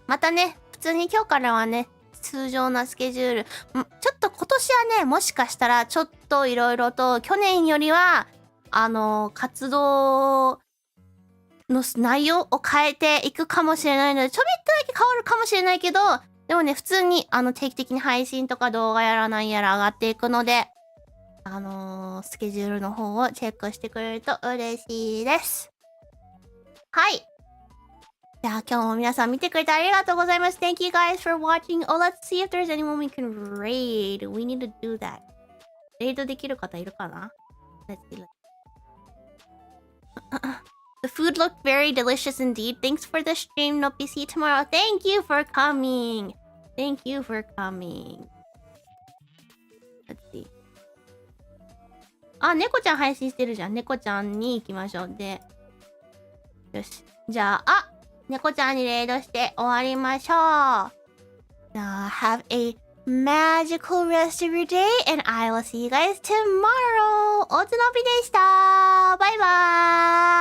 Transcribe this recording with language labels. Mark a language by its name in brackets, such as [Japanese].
[Japanese] またね、普通に今日からはね、通常なスケジュール。ちょっと今年はね、もしかしたらちょっといろいろと去年よりは、活動の内容を変えていくかもしれないので、ちょびっとだけ変わるかもしれないけど、でもね、普通に定期的に配信とか動画やらなんやら上がっていくので、スケジュールの方をチェックしてくれると嬉しいです。はい。じゃあ今日も皆さん見てくれてありがとうございます。 [English] Thank you guys for watching. Oh, let's see if there's anyone we can raid. We need to do that. [Japanese] レイドできる方いるかな？ [English] Let's see. The food looked very delicious indeed. Thanks for the stream. Nope, see you tomorrow. Thank you for coming. Thank you for coming. Let's see. [Japanese] あ、猫ちゃん配信してるじゃん。猫ちゃんに行きましょう。で、よし。じゃあ、猫ちゃんにレイドして終わりましょう。 [English] じゃあ、have a magical rest of your day and I will see you guys tomorrow. [Japanese] おつのびでした。バイバーイ。